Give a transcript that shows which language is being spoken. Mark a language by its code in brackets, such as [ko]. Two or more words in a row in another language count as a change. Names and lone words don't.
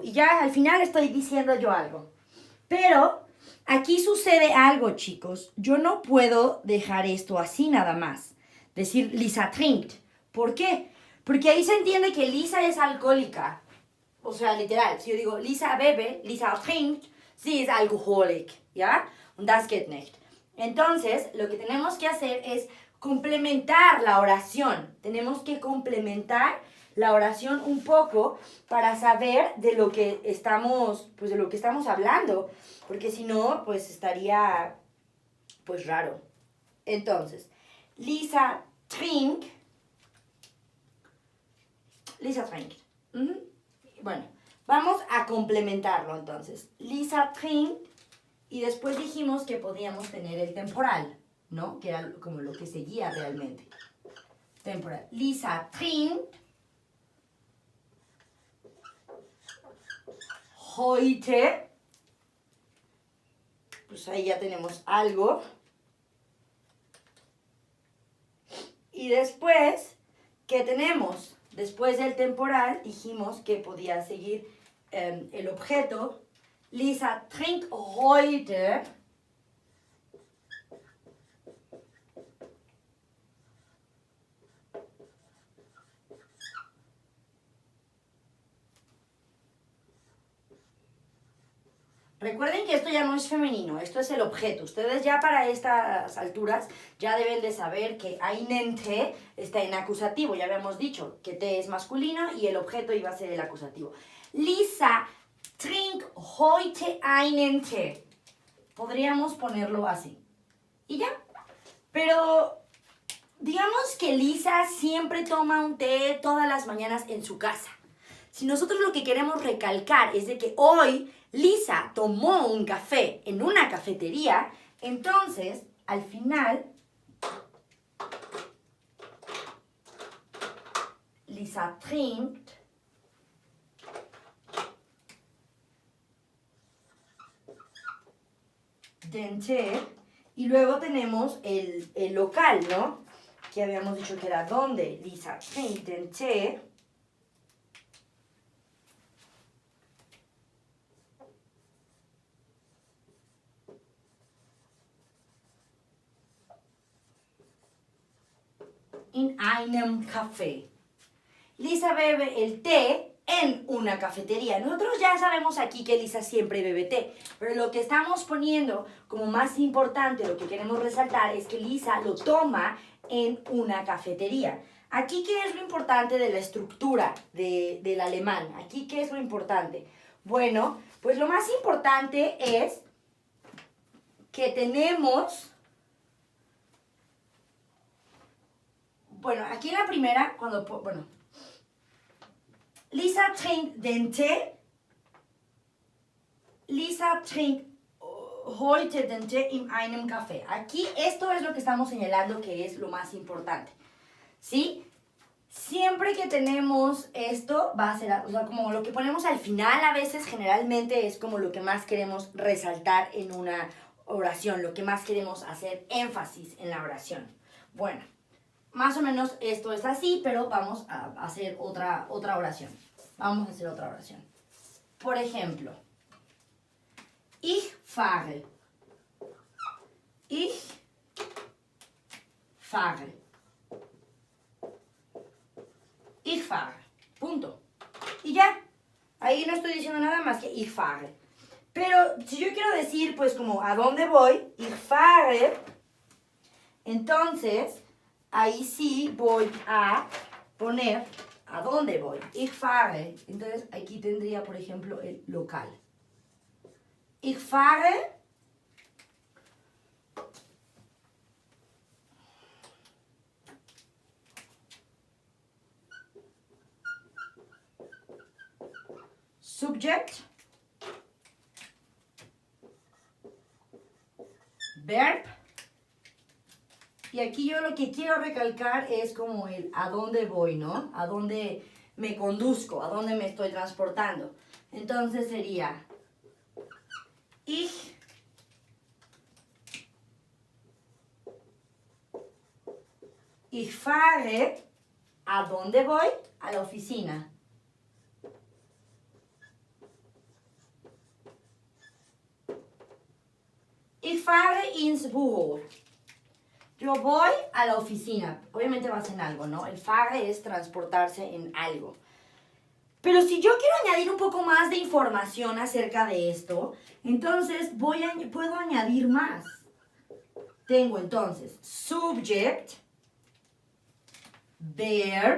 [es] Y ya al final estoy diciendo yo algo. Pero aquí sucede algo, chicos. Yo no puedo dejar esto así nada más. Decir Lisa trinkt. ¿Por qué? Porque ahí se entiende que Lisa es alcohólica. O sea, literal. Si yo digo Lisa bebe, [de] Lisa trinkt, sie ist alcoholic. ¿Ya? Und das geht nicht. [es] Entonces, lo que tenemos que hacer es complementar la oración. Tenemos que complementar la oración un poco para saber de lo que estamos, pues de lo que estamos hablando, porque si no, pues estaría, pues raro. Entonces, Lisa trinkt. Bueno, vamos a complementarlo entonces. Lisa trinkt, y después dijimos que podíamos tener el temporal, ¿no? Que era como lo que seguía realmente. Temporal. [de] Lisa trinkt heute. [es] Pues ahí ya tenemos algo. Y después, ¿qué tenemos? Después del temporal dijimos que podía seguir el objeto. [de] Lisa trinkt heute. [es] Recuerden que esto ya no es femenino, esto es el objeto. Ustedes ya para estas alturas ya deben de saber que [de] einen Tee [es] está en acusativo. Ya habíamos dicho que Tee es masculino y el objeto iba a ser el acusativo. [de] Lisa trinkt heute einen Tee. [es] Podríamos ponerlo así. Y ya. Pero digamos que Lisa siempre toma un té todas las mañanas en su casa. Si nosotros lo que queremos recalcar es de que hoy Lisa tomó un café en una cafetería, entonces, al final, [de] Lisa trinkt den Tee, [es] y luego tenemos el local, ¿no? Que habíamos dicho que era donde. [de] Lisa trinkt den Tee. In einem Café. [es] Lisa bebe el té en una cafetería. Nosotros ya sabemos aquí que Lisa siempre bebe té, pero lo que estamos poniendo como más importante, lo que queremos resaltar, es que Lisa lo toma en una cafetería. Aquí, ¿qué es lo importante de la estructura del alemán? Aquí, ¿qué es lo importante? Bueno, pues lo más importante es que tenemos bueno, aquí en la primera, bueno, [de] Lisa trinkt den Tee. Lisa trinkt heute den Tee in einem Café. [es] Aquí esto es lo que estamos señalando que es lo más importante, ¿sí? Siempre que tenemos esto, va a ser, o sea, como lo que ponemos al final a veces generalmente es como lo que más queremos resaltar en una oración, lo que más queremos hacer énfasis en la oración. Bueno, más o menos esto es así, pero vamos a hacer otra oración. Vamos a hacer otra oración. Por ejemplo, [de] ich fahre. Ich fahre. Ich fahre. [es] Punto. Y ya. Ahí no estoy diciendo nada más que [de] ich fahre. [es] Pero si yo quiero decir, pues como, ¿a dónde voy? [de] Ich fahre. [es] Entonces, ahí sí voy a poner ¿a dónde voy? [de] Ich fahre. [es] Entonces, aquí tendría, por ejemplo, el local. [de] Ich fahre [en] subject, verb, [es] y aquí yo lo que quiero recalcar es como el a dónde voy, ¿no? A dónde me conduzco, a dónde me estoy transportando. Entonces sería [de] ich fahre, [es] ¿a dónde voy? A la oficina. [de] Ich fahre ins Büro. [es] Yo voy a la oficina. Obviamente vas en algo, ¿no? El fahre es transportarse en algo. Pero si yo quiero añadir un poco más de información acerca de esto, entonces puedo añadir más. Tengo entonces [en] subject, verb.